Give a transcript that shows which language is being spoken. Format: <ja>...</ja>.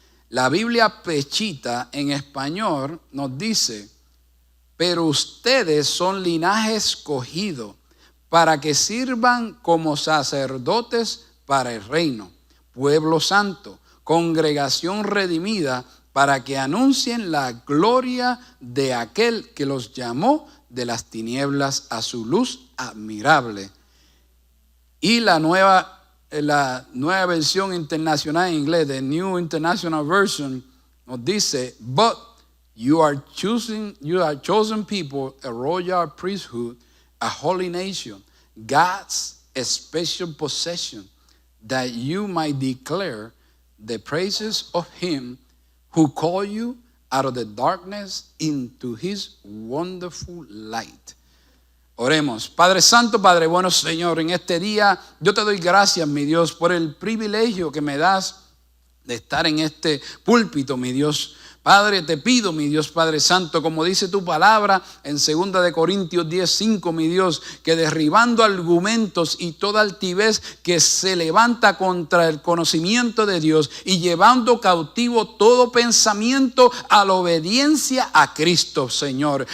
<es>La Biblia Pechita en español nos dice, pero ustedes son linaje escogido, para que sirvan como sacerdotes para el reino, pueblo santo, congregación redimida, para que anuncien la gloria de aquel que los llamó de las tinieblas a su luz admirable. Y la nueva versión internacional en inglés,</es> <en>the New International Version,</en> <es>nos dice,</es> <en>but you are chosen people, a royal priesthood, a holy nation, God's special possession, that you might declare the praises of him who called you out of the darkness into his wonderful light.</en> <es>Oremos. Padre Santo, Padre bueno, Señor, en este día yo te doy gracias, mi Dios, por el privilegio que me das de estar en este púlpito, mi Dios. Padre, te pido, mi Dios Padre Santo, como dice tu palabra en 2 de Corintios 10:5, mi Dios, que derribando argumentos y toda altivez que se levanta contra el conocimiento de Dios y llevando cautivo todo pensamiento a la obediencia a Cristo, Señor.</es>